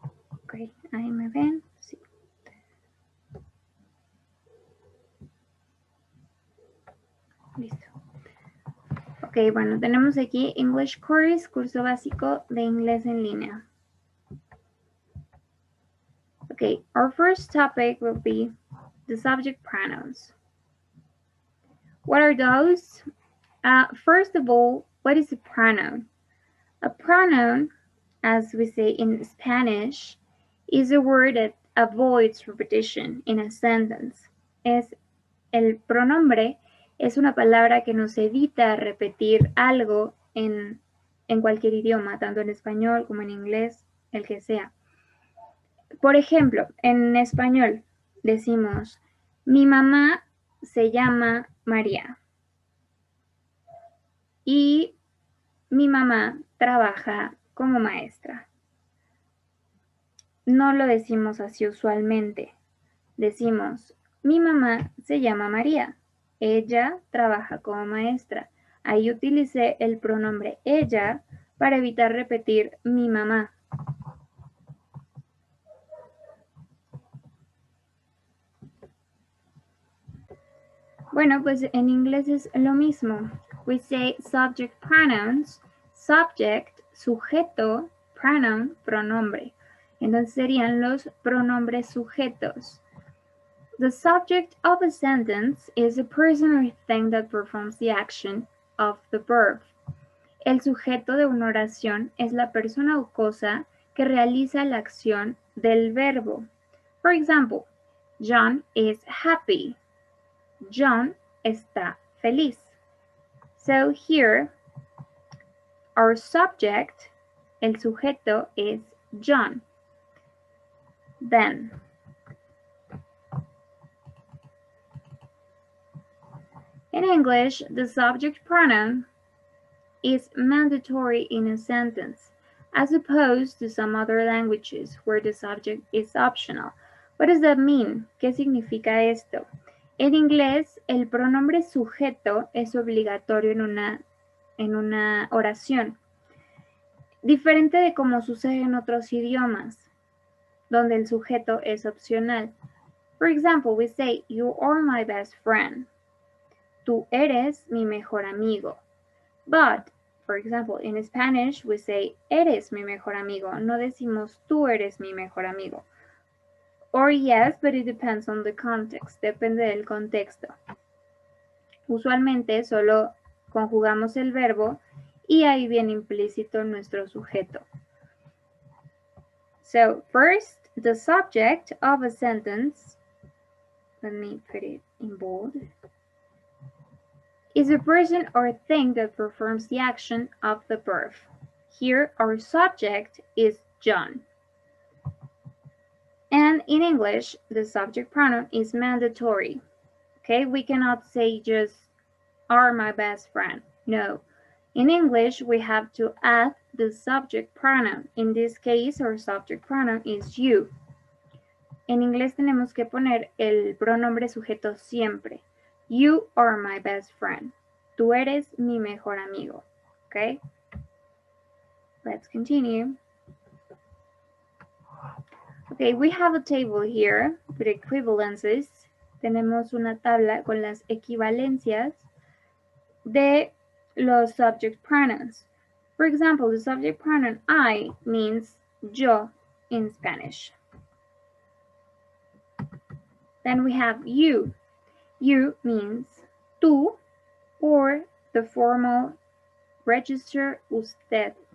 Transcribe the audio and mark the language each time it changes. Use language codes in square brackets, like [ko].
[es] Ok, ahí me ven. Sí. Listo. Ok, bueno, tenemos aquí English Course, curso básico de inglés en línea. [en] Okay, our first topic will be the subject pronouns. What are those? First of all, what is a pronoun? A pronoun, as we say in Spanish, is a word that avoids repetition in a sentence. [es] El pronombre es una palabra que nos evita repetir algo en cualquier idioma, tanto en español como en inglés, el que sea. Por ejemplo, en español decimos, mi mamá se llama María y mi mamá trabaja como maestra. No lo decimos así usualmente. Decimos, mi mamá se llama María. Ella trabaja como maestra. Ahí utilicé el pronombre ella para evitar repetir mi mamá. Bueno, pues en inglés es lo mismo. [en] We say subject pronouns. [es] Subject, sujeto, pronoun, pronombre. Entonces serían los pronombres sujetos. [en] The subject of a sentence is a person or thing that performs the action of the verb. [es] El sujeto de una oración es la persona o cosa que realiza la acción del verbo. [en] For example, John is happy. John está feliz. So here, our subject, el sujeto is John. Then, in English, the subject pronoun is mandatory in a sentence, as opposed to some other languages where the subject is optional. What does that mean? ¿Qué significa esto? [es] En inglés, el pronombre sujeto es obligatorio en una oración. Diferente de cómo sucede en otros idiomas, donde el sujeto es opcional. [en] For example, we say, you are my best friend. [es] Tú eres mi mejor amigo. But, for example, in Spanish, we say, eres mi mejor amigo. [en] No decimos, tú eres mi mejor amigo. Or yes, but it depends on the context. [es] Depende del contexto. Usualmente solo conjugamos el verbo y ahí viene implícito nuestro sujeto. [en] So, first, the subject of a sentence, let me put it in bold, is a person or thing that performs the action of the verb. Here, our subject is John. And in English, the subject pronoun is mandatory. Okay, we cannot say just are my best friend. No. In English, we have to add the subject pronoun. In this case, our subject pronoun is you. [es] En inglés tenemos que poner el pronombre sujeto siempre. [en] You are my best friend. Tú eres mi mejor amigo. Okay? Let's continue. Okay, we have a table here with equivalences. [es] Tenemos una tabla con las equivalencias de los subject pronouns. [en] For example, the subject pronoun I means yo in Spanish. Then we have you. You means tú or the formal register usted.